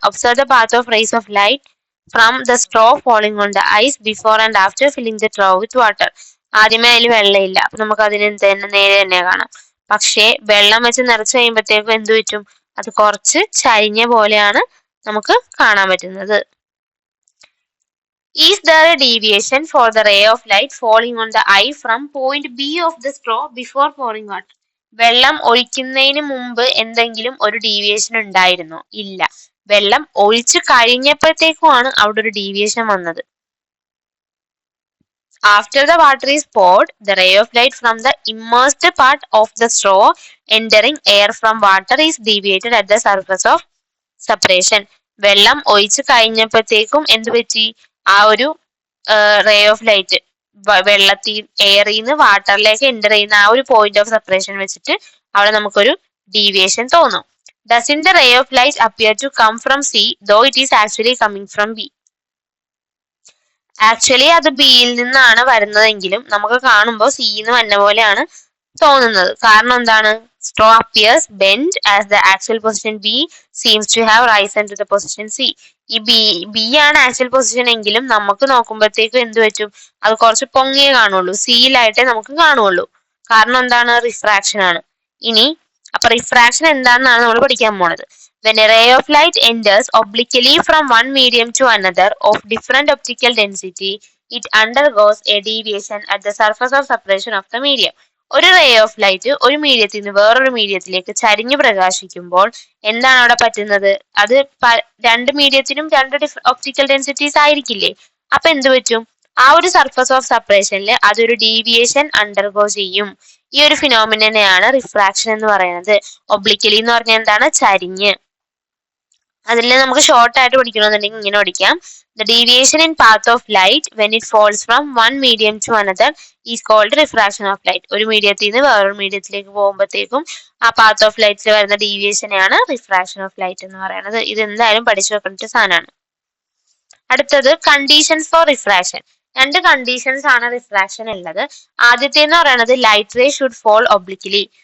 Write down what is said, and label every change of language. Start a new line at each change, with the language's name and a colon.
English: Observe the path of rays of light from the straw falling on the eyes before and after filling the trough with water.
Malayalam: ആദ്യമേ അതിൽ വെള്ളമില്ല, അപ്പൊ നമുക്ക് അതിന് നേരെ തന്നെ കാണാം. പക്ഷേ വെള്ളം വെച്ച് നിറച്ച് കഴിയുമ്പോഴത്തേക്കും എന്ത് പറ്റും, അത് കുറച്ച് ചരിഞ്ഞ പോലെയാണ് നമുക്ക് കാണാൻ പറ്റുന്നത്.
English: Is there a deviation for the ray of light falling on the eye from point B of the straw before pouring water?
Malayalam: വെള്ളം ഒഴിക്കുന്നതിന് മുമ്പ് എന്തെങ്കിലും ഒരു ഡീവിയേഷൻ ഉണ്ടായിരുന്നോ, ഇല്ല. വെള്ളം ഒഴിച്ചു കഴിഞ്ഞപ്പോഴത്തേക്കുമാണ് അവിടെ ഒരു ഡീവിയേഷൻ വന്നത്.
English: After the water is poured, the ray of light from the immersed part of the straw entering air from water is deviated at the surface of separation.
Malayalam: വെള്ളം ഒഴിച്ചു കഴിഞ്ഞപ്പോഴത്തേക്കും എന്ത് പറ്റി, ആ ഒരു റേ ഓഫ് ലൈറ്റ് വെള്ളത്തിൽ എയറിൽ നിന്ന് വാട്ടറിലേക്ക് എൻ്റർ ചെയ്യുന്ന ആ ഒരു പോയിന്റ് ഓഫ് സെപ്പറേഷൻ വെച്ചിട്ട് അവിടെ നമുക്കൊരു ഡീവിയേഷൻ തോന്നും.
English: Doesn't the ray of light appear to come from C, though it is actually coming from B?
Malayalam: Actually അത് ബിയിൽ നിന്നാണ് വരുന്നതെങ്കിലും നമുക്ക് കാണുമ്പോൾ സിന്ന് വന്ന പോലെയാണ് തോന്നുന്നത്. കാരണം എന്താണ്,
English: straw appears bent as the actual position B seems to have risen to the position C.
Malayalam: ഈ ബി ആണ് ആക്ച്വൽ പൊസിഷൻ എങ്കിലും നമുക്ക് നോക്കുമ്പോഴത്തേക്കും എന്ത് പറ്റും, അത് കുറച്ച് പൊങ്ങിയേ കാണുള്ളൂ, സിയിലായിട്ടേ നമുക്ക് കാണുള്ളൂ. കാരണം എന്താണ്, റിഫ്രാക്ഷൻ ആണ്. ഇനി അപ്പൊ റിഫ്രാക്ഷൻ എന്താണെന്നാണ് നമ്മൾ പഠിക്കാൻ പോണത്.
English: When a ray of light enters obliquely from one medium to another of different optical density, it undergoes a deviation at the surface of separation of the medium.
Malayalam: ഒരു റേ ഓഫ് ലൈറ്റ് ഒരു മീഡിയത്തിൽ നിന്ന് വേറൊരു മീഡിയത്തിലേക്ക് ചരിഞ്ഞു പ്രകാശിക്കുമ്പോൾ എന്താണ് അവിടെ പറ്റുന്നത്, അത് രണ്ട് മീഡിയത്തിനും രണ്ട് ഒപ്റ്റിക്കൽ ഡെൻസിറ്റീസ് ആയിരിക്കില്ലേ. അപ്പൊ എന്ത് പറ്റും, ആ ഒരു സർഫസ് ഓഫ് സെപ്പറേഷനിൽ അതൊരു ഡീവിയേഷൻ അണ്ടർഗോ ചെയ്യും. ഈ ഒരു ഫിനോമിനെയാണ് റിഫ്രാക്ഷൻ എന്ന് പറയുന്നത്. ഒബ്ലിക്കലി എന്ന് പറഞ്ഞാൽ എന്താണ്, ചരിഞ്ഞ്. അതിൽ നമുക്ക് ഷോർട്ട് ആയിട്ട് പഠിക്കണമെന്നുണ്ടെങ്കിൽ ഇങ്ങനെ പഠിക്കാം.
English: The deviation in path of light when it falls from one medium to another is called refraction of light.
Malayalam: ഒരു മീഡിയത്തിൽ നിന്ന് വേറൊരു മീഡിയത്തിലേക്ക് പോകുമ്പോഴത്തേക്കും ആ പാത്ത് ഓഫ് ലൈറ്റിൽ വരുന്ന ഡീവിയേഷനെയാണ് റിഫ്രാക്ഷൻ ഓഫ് ലൈറ്റ് എന്ന് പറയുന്നത്. ഇത് എന്തായാലും പഠിച്ചു വെക്കേണ്ട സാധനമാണ്. അടുത്തത് കണ്ടീഷൻസ് ഫോർ റിഫ്രാക്ഷൻ. രണ്ട് കണ്ടീഷൻസ് ആണ് റിഫ്രാക്ഷൻ ഉള്ളത്. ആദ്യത്തെ എന്ന് പറയുന്നത്
English: Light ray should fall obliquely.